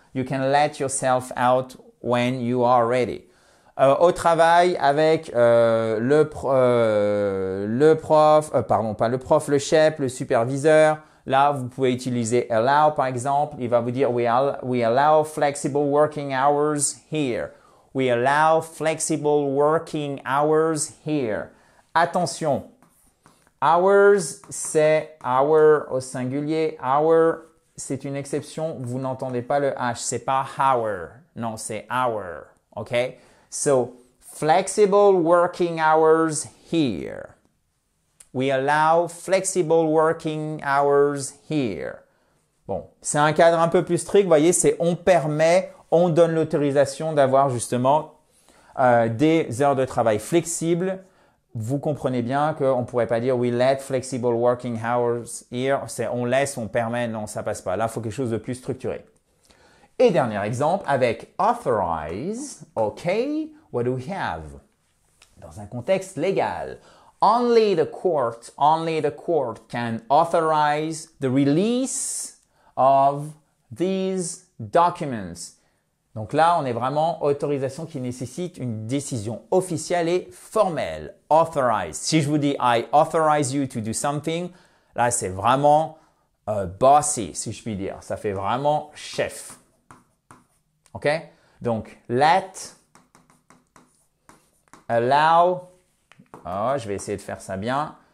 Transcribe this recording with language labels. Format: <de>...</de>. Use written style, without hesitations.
<en>You can let yourself out when you are ready.</en> <fr>Au travail avec le chef, le superviseur, là, vous pouvez utiliser allow par exemple. Il va vous dire</fr> <en>we allow flexible working hours here. We allow flexible working hours here.</en> <fr>Attention, hours, c'est hour au singulier. Hour, c'est une exception. Vous n'entendez pas le H. C'est pas hour. Non, c'est hour. OK?</fr> <en>So, flexible working hours here. We allow flexible working hours here.</en> <fr>Bon, c'est un cadre un peu plus strict. Vous voyez, c'est on permet, on donne l'autorisation d'avoir justement des heures de travail flexibles. Vous comprenez bien qu'on ne pourrait pas dire</fr> <en>we let flexible working hours here.</en> <fr>C'est on laisse, on permet. Non, ça passe pas. Là, il faut quelque chose de plus structuré. Et dernier exemple avec authorize.</fr> <en>OK, what do we have?</en> <fr>Dans un contexte légal.</fr> <en>Only the court can authorize the release of these documents.</en> <fr>Donc là, on est vraiment autorisation qui nécessite une décision officielle et formelle. Authorize. Si je vous dis</fr> <en>I authorize you to do something,</en> <fr>là, c'est vraiment bossy, si je puis dire. Ça fait vraiment chef. OK? Donc,</fr> <en>let, allow,</en> <fr>je vais essayer de faire ça bien.</fr>